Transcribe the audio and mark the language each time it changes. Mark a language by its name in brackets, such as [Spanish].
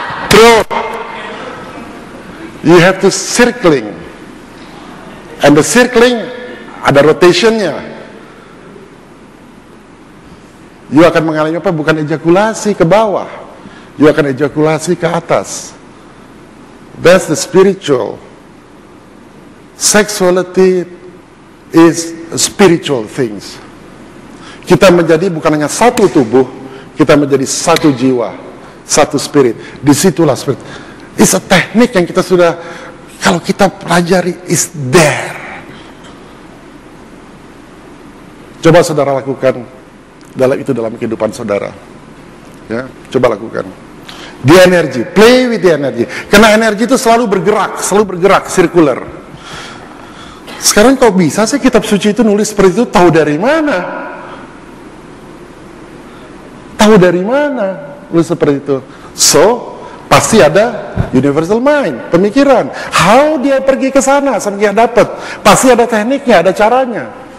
[English] True. You have to circling, and the circling [Indonesian] ada rotationnya. [English] You [Indonesian] akan mengalami apa? Bukan ejakulasi ke bawah, [English] you [Indonesian] akan ejakulasi ke atas. [English] That's the spiritual. Sexuality is spiritual things. [Indonesian] Kita menjadi bukan hanya satu tubuh, kita menjadi satu jiwa, satu spirit. Disitulah spirit. [English] It's a [Indonesian] teknik yang kita sudah, kalau kita pelajari, [English] is there. [Indonesian] Coba saudara lakukan dalam kehidupan saudara. Ya, coba lakukan. [English] The energy, play with the energy. [Indonesian] Karena energi itu selalu bergerak, circular. Sekarang kok bisa sih kitab suci itu nulis seperti itu? Tahu dari mana? Tahu dari mana nulis seperti itu? [English] So, [Indonesian] pasti ada [English] universal mind, [Indonesian] pemikiran. [English] How [Indonesian] dia pergi ke sana sampai dia dapat? Pasti ada tekniknya, ada caranya.